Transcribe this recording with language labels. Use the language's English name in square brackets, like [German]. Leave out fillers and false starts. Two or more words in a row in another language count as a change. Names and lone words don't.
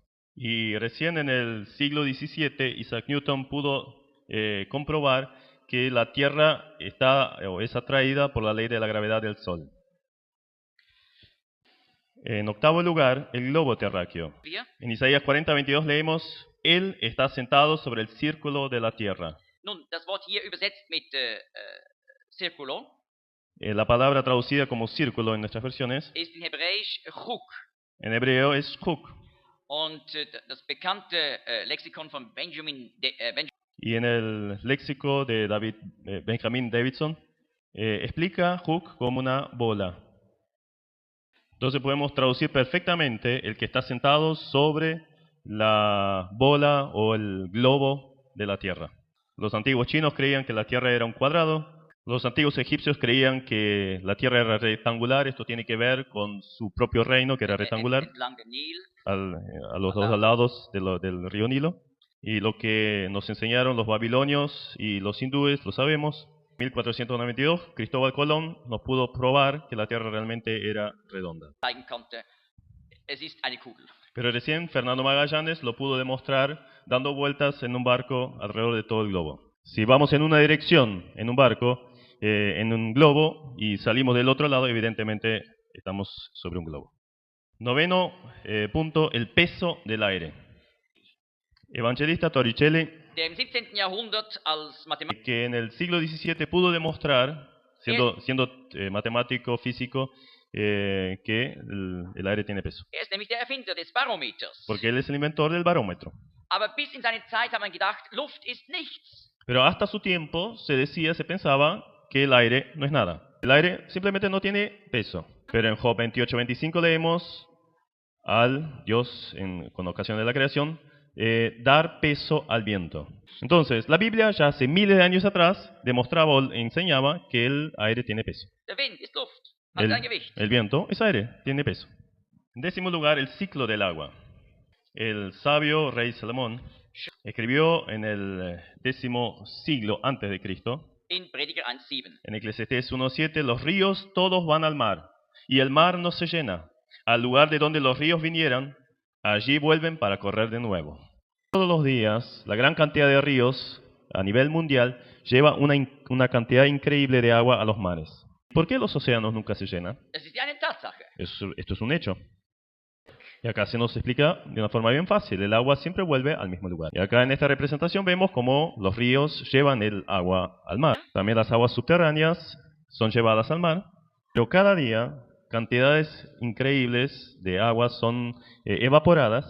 [Spanish] Y recién en el siglo XVII Isaac Newton pudo comprobar que la Tierra es atraída por la ley de la gravedad del Sol. En octavo lugar, el globo terráqueo. En Isaías 40:22 leemos, Él está sentado sobre el círculo de la Tierra. [German] Nun, das Wort hier übersetzt mit Circulo [Spanish] La palabra traducida como círculo en nuestras versiones, [German] ist in Hebräisch Chuk. [Spanish] en hebreo es Chuk. [German] Und das bekannte Lexikon von Benjamin [Spanish] Y en el léxico de Benjamin Davidson, explica Chuk como una bola. Entonces podemos traducir perfectamente el que está sentado sobre la bola o el globo de la Tierra. Los antiguos chinos creían que la Tierra era un cuadrado. Los antiguos egipcios creían que la Tierra era rectangular. Esto tiene que ver con su propio reino, que era rectangular, [German] entlang der Nil. [Spanish] a los dos lados del río Nilo. Y lo que nos enseñaron los babilonios y los hindúes, lo sabemos. En 1492, Cristóbal Colón nos pudo probar que la Tierra realmente era redonda. [German] Zeigen konnte, es ist eine Kugel. [Spanish] Pero recién Fernando Magallanes lo pudo demostrar dando vueltas en un barco alrededor de todo el globo. Si vamos en una dirección en un barco, en un globo, y salimos del otro lado, evidentemente estamos sobre un globo. Noveno punto, el peso del aire. Evangelista Torricelli, [German] Der im 17. Jahrhundert als Mathematiker [Spanish] que en el siglo XVII pudo demostrar, siendo matemático, físico, que el aire tiene peso. [German] ist nämlich der Erfinder des Barometers. [Spanish] Porque él es el inventor del barómetro. [German] Aber bis in seine Zeit hat man gedacht, Luft ist nichts. [Spanish] Pero hasta su tiempo se pensaba que el aire no es nada. El aire simplemente no tiene peso. Pero en Job 28:25 leemos al Dios, con ocasión de la creación, dar peso al viento. Entonces, la Biblia ya hace miles de años atrás demostraba o enseñaba que el aire tiene peso. [German] Der Wind ist Luft, hat ein Gewicht. [Spanish] El viento es aire, tiene peso. En décimo lugar, el ciclo del agua. El sabio rey Salomón escribió en el 10º siglo antes de Cristo, [German] in Prediger 1,7. [Spanish] en Eclesiastés 1:7, los ríos todos van al mar, y el mar no se llena. Al lugar de donde los ríos vinieran, allí vuelven para correr de nuevo. Todos los días, la gran cantidad de ríos a nivel mundial lleva una cantidad increíble de agua a los mares. ¿Por qué los océanos nunca se llenan? [German] Es ist ja eine Tatsache. [Spanish] Esto es un hecho. Y acá se nos explica de una forma bien fácil. El agua siempre vuelve al mismo lugar. Y acá en esta representación vemos cómo los ríos llevan el agua al mar. También las aguas subterráneas son llevadas al mar. Pero cada día, cantidades increíbles de agua son evaporadas.